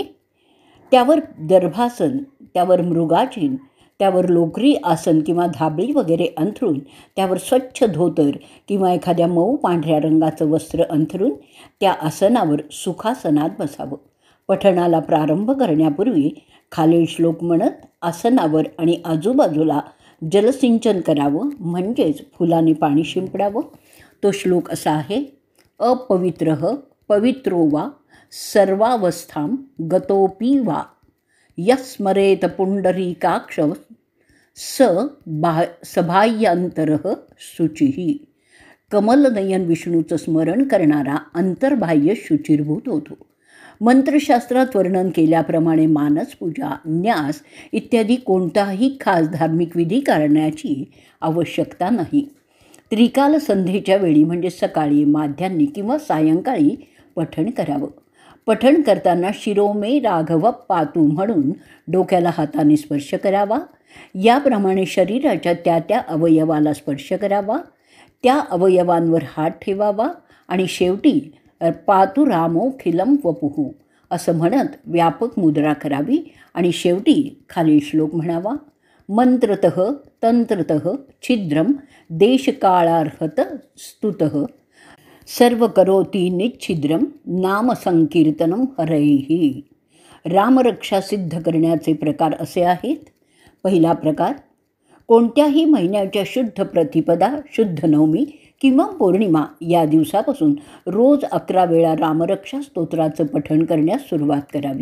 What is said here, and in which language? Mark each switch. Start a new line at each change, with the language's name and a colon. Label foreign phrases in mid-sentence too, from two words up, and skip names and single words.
Marathi: त्यावर दर्भासन, त्यावर मृगाचीन, त्यावर लोकरी आसन किंवा धाबळी वगैरे अंथरून त्यावर स्वच्छ धोतर किंवा एखाद्या मऊ पांढऱ्या रंगाचं वस्त्र अंथरून त्या आसनावर सुखासनात बसावं. पठणाला प्रारंभ करण्यापूर्वी खालील श्लोक म्हणत आसनावर आणि आजूबाजूला जलसिंचन करावं, म्हणजेच फुलाने पाणी शिंपडावं. तो श्लोक असा आहे:
Sanskrit: अपवित्रः पवित्रो वा सर्वावस्थां गतोपि वा यस्मरेत पुंडरीकाक्ष सबाह्यांतरः शुचिः.
Marathi: कमलनयन विष्णूचं स्मरण करणारा अंतर्बाह्य शुचिर्भूत होतो. मंत्रशास्त्रात वर्णन केल्याप्रमाणे मानस पूजा, न्यास इत्यादी कोणताही खास धार्मिक विधी करण्याची आवश्यकता नाही. त्रिकाल संध्येच्या वेळी म्हणजे सकाळी, माध्यान्ही किंवा सायंकाळी पठण करावं. पठण करताना
Sanskrit: शिरोमे राघव पातू
Marathi: म्हणून डोक्याला हाताने स्पर्श करावा. याप्रमाणे शरीराच्या त्या त्या अवयवाला स्पर्श करावा, त्या अवयवांवर हात ठेवावा आणि शेवटी
Sanskrit: पातु रामोखिलम वपुः
Marathi: असं म्हणत व्यापक मुद्रा करावी आणि शेवटी खालील श्लोक म्हणावा:
Sanskrit: मंत्रतः तंत्रतः छिद्रम देशकाळार्हत स्तुतः सर्व करोति निच्छिद्रम नाम संकीर्तनम हरैः.
Marathi: रामरक्षा सिद्ध करण्याचे प्रकार असे आहेत. पहिला प्रकार: कोणत्याही महिन्याच्या शुद्ध प्रतिपदा, शुद्ध नवमी किंवा पौर्णिमा या दिवसापासून रोज 11 वेळा रामरक्षा स्तोत्राचं पठण करण्यास सुरुवात करावी.